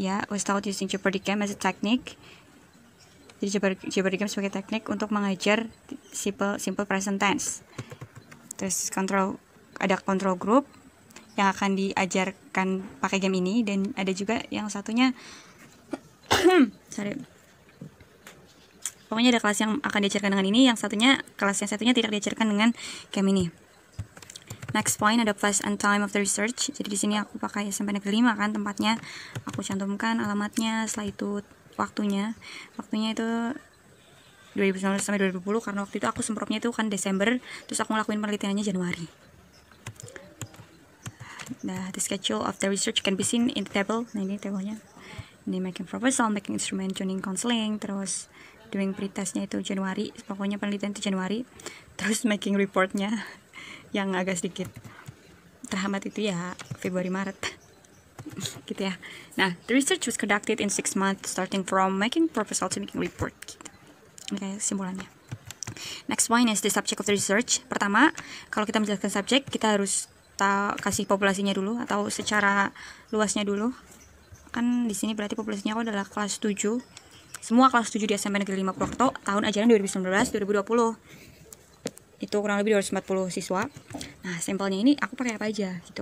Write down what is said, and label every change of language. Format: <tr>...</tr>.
<en>Was taught using Jeopardy game as a technique.</en> <id>Jadi Jeopardy game sebagai teknik untuk mengajar simple present tense. Terus ada control group yang akan diajarkan pakai game ini, dan ada juga yang satunya pokoknya ada kelas yang akan diajarkan dengan ini, kelas yang satunya tidak diajarkan dengan game ini.</id> <en>Next point</en> <id>ada</id> <en>place and time of the research.</en> <id>Jadi di sini aku pakai SMP Negeri 5 kan tempatnya. Aku cantumkan alamatnya, setelah itu waktunya itu 2019 sampai 2020, karena waktu itu aku semprotnya itu kan Desember, terus aku ngelakuin penelitiannya Januari.</id> <en>The schedule of the research can be seen in the table.</en> <id>Nah, ini tabelnya. Ini</id> <en>making proposal, making instrument, tuning, counseling,</en> <id>terus doing pretestnya itu Januari, pokoknya penelitian itu Januari. Terus making reportnya yang agak sedikit terhambat itu ya Februari Maret gitu ya.</id> <en>Nah, the research was conducted in 6 months starting from making proposal to making report</en> <id>gitu. Oke, kesimpulannya.</id> <en>Next point is the subject of the research.</en> <id>Pertama, kalau kita menjelaskan subjek, kita harus kasih populasinya dulu atau secara luasnya dulu. Kan di sini berarti populasinya aku adalah kelas 7. Semua kelas 7 di SMP Negeri 5 Purwokerto tahun ajaran 2019-2020. Itu kurang lebih 240 siswa. Nah, sampelnya ini aku pakai apa aja gitu.</id>